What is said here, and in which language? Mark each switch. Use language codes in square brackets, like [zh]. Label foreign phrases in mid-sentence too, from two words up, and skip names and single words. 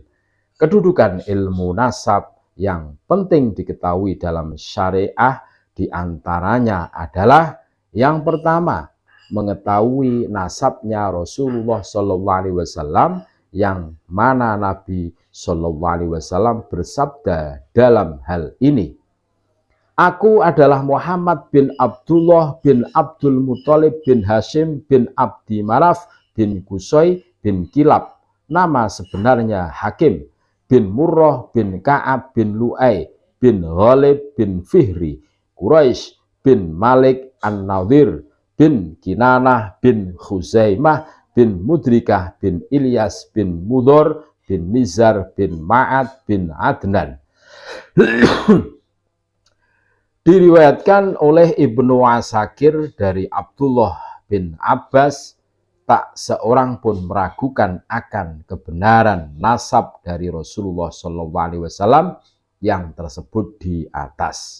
[id] Kedudukan ilmu nasab yang penting diketahui dalam syariah diantaranya adalah yang pertama, mengetahui nasabnya Rasulullah SAW, yang mana Nabi SAW bersabda dalam hal ini, aku adalah Muhammad bin Abdullah bin Abdul Muthalib bin Hashim bin Abdi Manaf bin Qusay bin Kilab. Nama sebenarnya Hakim bin Murrah bin Ka'ab bin Lu'ay bin Ghalib bin Fihri, Quraisy bin Malik An-Nadir bin Kinanah bin Khuzaimah bin Mudrikah bin Ilyas bin Mudhor bin Nizar bin Ma'ad bin Adnan. Diriwayatkan oleh Ibnu Asakir dari Abdullah bin Abbas, tak seorang pun meragukan akan kebenaran nasab dari Rasulullah SAW yang tersebut di atas.